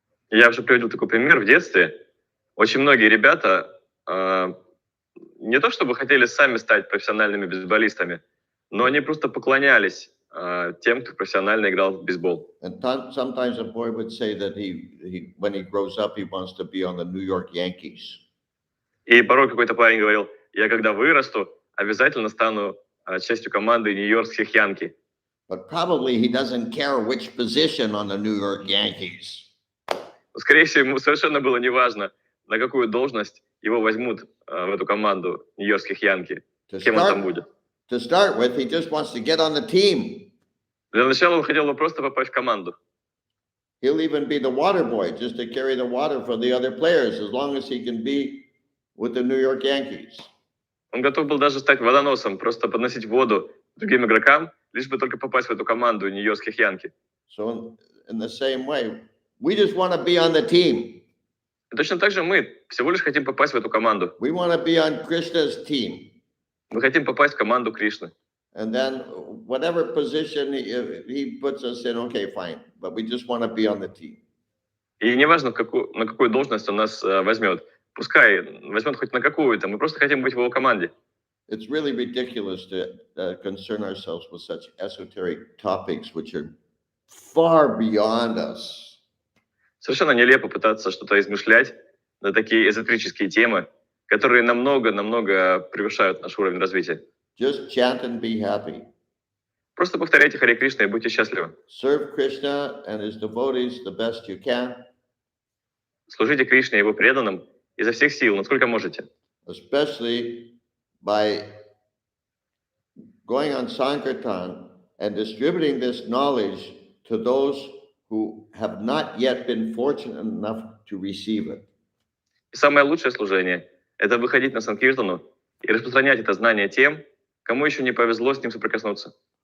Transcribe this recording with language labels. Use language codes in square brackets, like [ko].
[ru] Я уже приводил такой пример в детстве. Очень многие ребята не то чтобы хотели сами стать профессиональными бейсболистами, но они просто поклонялись тем, кто профессионально играл в бейсбол. [en] And sometimes a boy would say that he when he grows up he wants to be on the New York Yankees. [ru] И порой какой-то парень говорил: я когда вырасту, обязательно стану частью команды нью-йоркских Янки. [en] But probably he doesn't care which position on the New York Yankees. [ru] Скорее всего, ему совершенно было неважно, на какую должность его возьмут в эту команду нью-йоркских Янки. Кем он там будет. [en] To start with, he just wants to get on the team. [ru] Для начала он хотел бы просто попасть в команду. [en] He'll even be the water boy, just to carry the water for the other players, as long as he can be with the New York Yankees. [ru] Он готов был даже стать водоносом, просто подносить воду другим игрокам, лишь бы только попасть в эту команду нью-йоркских Янки. [en] So in the same way, we just want to be on the team. [ru] И точно так же мы всего лишь хотим попасть в эту команду. [en] We want to be on Krishna's team. [ru] Мы хотим попасть в команду Кришны. [en] And then whatever position he puts us in, okay, fine. But we just want to be on the team. [ru] И неважно, на какую должность он нас возьмет. Пускай возьмет хоть на какую-то, мы просто хотим быть в его команде. [en] It's really ridiculous to concern ourselves with such esoteric topics which are far beyond us. [ru] Совершенно нелепо пытаться что-то измышлять на такие эзотерические темы, которые намного превышают наш уровень развития. [en] Just chant and be happy. [ru] Просто повторяйте Харе Кришна и будьте счастливы. [en] Serve Krishna and his devotees the best you can. [ru] Служите Кришне и его преданным изо всех сил, насколько можете. [en] Especially by going on Sankirtan and distributing this knowledge to those who have not yet been fortunate enough to receive it. [ru] И самое лучшее служение – это выходить на Санкиртану и распространять это знание тем, кому еще не повезло с ним соприкоснуться.